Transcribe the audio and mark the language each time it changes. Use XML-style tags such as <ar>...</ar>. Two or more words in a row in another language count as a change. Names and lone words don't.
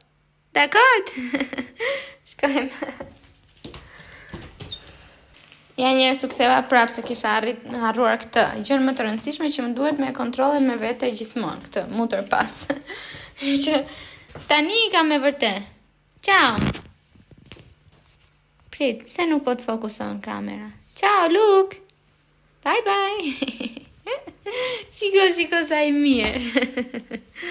<sq>Dakord? Shkojmë. Ja njerës u ktheva prapë se kisha harruar këtë. Gjën më të rëndësishme që më duhet me kontrollet me vete gjithmonë këtë, mu tërpas. Që tani i kam me vërtet. Ciao! Prit, pse nuk po të fokuson kamera?</sq> <en>Ciao, Luke! Bye bye!</en> <sq>Shiko sa i mirë.</sq>